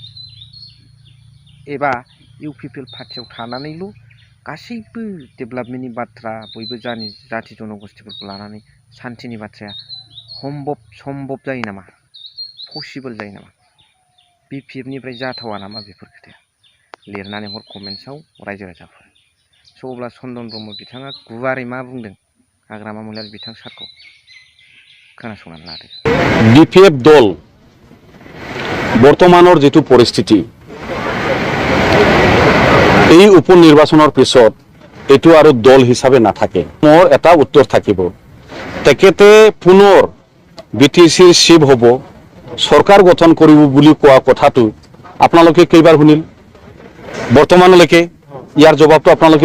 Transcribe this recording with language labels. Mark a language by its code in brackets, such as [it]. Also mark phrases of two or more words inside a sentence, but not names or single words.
[brx] एबा इउपिपिएल पार्टीयाव थानानैल' गासैबो डेभेलपमेन्टनि बाथ्रा बयबो जाति जनगोष्ठीफोरखौ लानानै सान्थिनि बाथ्राया सम्भब जायो नामा पसिबोल जायो नामा BPF-निफ्राय जाथावा नामा बेफोर खोथाया लिरनानै हर कमेन्ट्सआव रायजो राजाफोर स' अब्ला चन्दन ब्रह्म बिथाङा गुवारै मा बुंदों हाग्रामा महिलारि बिथां सारखौ खोनासंनानै लादो [as] BPF দল বৰ্তমানৰ যেটো পৰিস্থিতি এই উপনিৰ্বাচনৰ পিছত এটো আৰু দল হিচাপে নাথাকে মোৰ এটা উত্তৰ থাকিব তেখেতে পুনৰ BTCৰ চিফ হ'ব সরকার গঠন কৰিব বুলি কোৱা কথাটো আপোনালোকে কেইবাৰ শুনিল বৰ্তমানলৈকে ইয়াৰ জবাবটো আপোনালোকে